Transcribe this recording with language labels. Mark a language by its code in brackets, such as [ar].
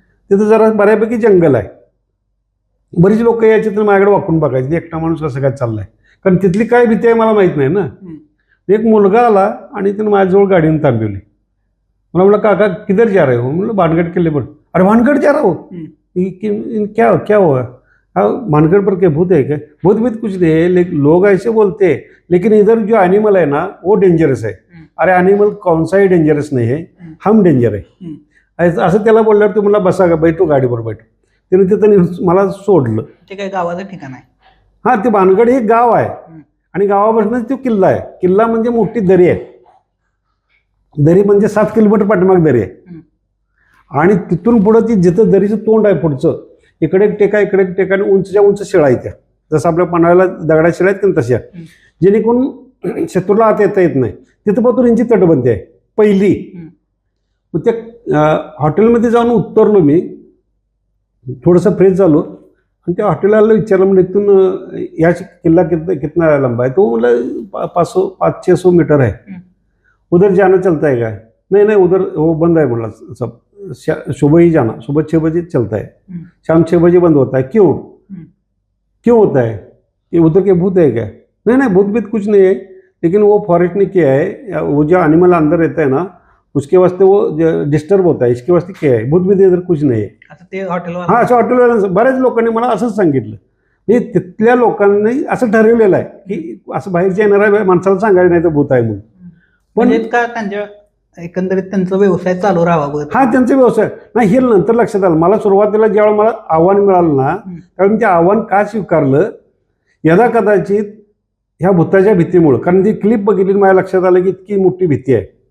[mr] तिथं जरा बऱ्यापैकी जंगल आहे. बरीच लोक यायची तर माझ्याकडे वाकून बघायची एकटा माणूस कसं काय चाललाय, कारण तिथली काय भीती आहे मला माहित नाही ना. एक मुलगा आला आणि त्यानं माझ्याजवळ गाडीने थांबवली. मला म्हणलं काका [hi] किधर जा रहे हो? [mr] म्हणलं [hi] भानगड किल्ले पर. अरे भानगड जा रहा हो? क्या क्या हुआ? भानगड पर क्या भूत है क्या? भूत भूत कुछ नहीं है, लोग ऐसे बोलते हैं, लेकिन इधर जो एनिमल है ना वो डेंजरस है. अरे एनिमल कौन सा ही डेंजरस नहीं है, हम डेंजर [mr] आहे. असं त्याला बोलल्यावर तू मला बसा का, [hi] बैठो [mr] गाडीवर बैठो. त्याने तिथं मला सोडलं. ते काय गावाचं ठिकाण आहे? हा, ते भानगड हे गाव आहे आणि गावापासूनच तो किल्ला आहे. किल्ला म्हणजे मोठी दरी आहे. दरी म्हणजे 7 किलोमीटर पाठीमाग दरी आहे. आणि तिथून पुढं ती जिथं दरीचं तोंड आहे पुढचं, इकडे एक टेका, इकडे एक टेका, आणि उंचच्या उंच शिळा आहेत त्या, जसं आपल्या पन्हाळ्याला दगडा शिळा आहेत तशा, जेणेकरून शत्रूला आत येता येत नाही. तिथं पासून यांची तटबंदी आहे पहिली. मग त्या हॉटेलमध्ये जाऊन उतरलो मी, थोडंसं फ्रेश झालो आणि त्या हॉटेलला विचारलं, म्हणजे इथून याची किल्ला [hi] कितना लंबा [mr] आहे? तो म्हणलं 500-600 मीटर [hi] है. उधर जाना चलता है क्या? नहीं उधर वो बंद है [mr] म्हणला [hi] सब, सुबह ही जाना, सुबह 6 बजे चलता है, शाम 6 बजे बंद होता है. क्यों होता है? ये उधर के भूत है क्या? नहीं भूत भूत कुछ नहीं है, लेकिन वो फॉरेस्ट ने किया है, वो जो एनिमल अंदर रहता है ना उसके वास्ते वो डिस्टर्ब होता है, इसके वास्ते क्या है, भूत भूत इधर कुछ [mr] नाही आहे. हा, असं हॉटेलवाल्यांचं बऱ्याच लोकांनी मला असंच सांगितलं. म्हणजे तिथल्या लोकांनी असं ठरवलेलं आहे की असं बाहेरच्या येणाऱ्या माणसाला सांगायचं नाही तर भूत आहे म्हणून. पण का त्यांच्या एकंदरीत त्यांचा व्यवसाय चालू राहावा. हा, त्यांचा व्यवसाय नाही. हे नंतर लक्षात आलं. मला सुरुवातीला ज्यावेळेला मला आव्हान मिळालं ना, त्यावेळी मी ते आव्हान का स्वीकारलं, यदा कदाचित ह्या भूताच्या भीतीमुळं, कारण ती क्लिप बघितली माझ्या लक्षात आलं की इतकी मोठी भीती आहे.